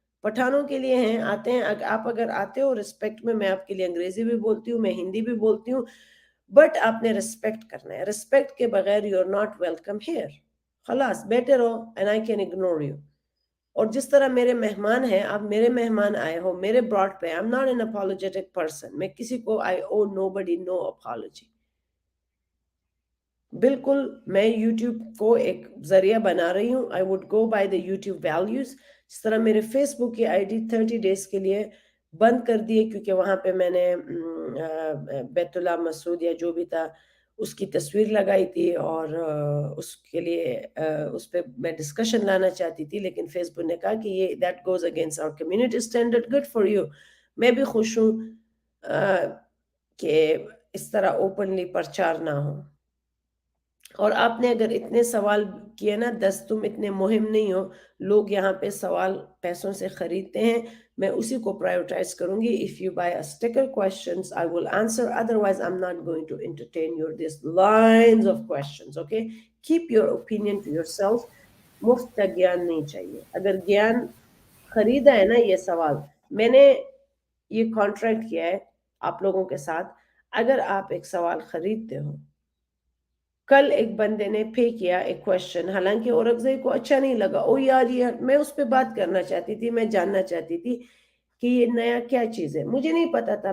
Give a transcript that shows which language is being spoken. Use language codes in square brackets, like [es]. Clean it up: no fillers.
[ur] پٹھانوں کے لیے ہیں آتے ہیں آپ اگر آتے ہو رسپیکٹ میں آپ کے لیے انگریزی بھی بولتی ہوں میں ہندی بھی بولتی ہوں بٹ آپ نے رسپیکٹ کرنا ہے. رسپیکٹ کے بغیر [en] You are not welcome here. [ur] خلاص بیٹھے رہو [en] And I can ignore you. [ur] اور جس طرح میرے مہمان ہیں آپ میرے مہمان آئے ہو میرے براڈ پہ. [en] I'm not an apologetic person. [ur] میں کسی کو [en] I owe nobody no apology. [ur] بالکل میں یوٹیوب کو ایک ذریعہ بنا رہی ہوں. [en] I would go by the YouTube values. [ur] جس طرح میرے فیس بک کی آئی ڈی 30 days کے لیے بند کر دیے کیونکہ وہاں پہ میں نے بیت اللہ مسعود یا جو بھی تھا اس کی تصویر لگائی تھی اور اس کے لیے اس پہ میں ڈسکشن لانا چاہتی تھی لیکن فیس بک نے کہا کہ یہ [en] That goes against our community standard. Good for you. [ur] میں بھی خوش ہوں کہ اس طرح اوپنلی پرچار نہ ہو. اور آپ نے اگر اتنے سوال کیے نا 10 تم اتنے مہم نہیں ہو. لوگ یہاں پہ سوال پیسوں سے خریدتے ہیں. میں اسی کو پرائیورٹائز کروں گی. [en] If you buy a sticker questions I will answer, otherwise I'm not going to entertain your this lines of questions. Okay, keep your opinion to yourself. [ur] مفت کا گیان نہیں چاہیے. اگر گیان خریدا ہے نا یہ سوال میں نے یہ کانٹریکٹ کیا ہے آپ لوگوں کے ساتھ. اگر آپ ایک سوال خریدتے ہو کل ایک بندے نے پے کیا ایک کوشچن حالانکہ اورکزئی کو اچھا نہیں لگا. او یار یہ میں اس پہ بات کرنا چاہتی تھی میں جاننا چاہتی تھی کہ یہ نیا کیا چیز ہے. مجھے نہیں پتا تھا.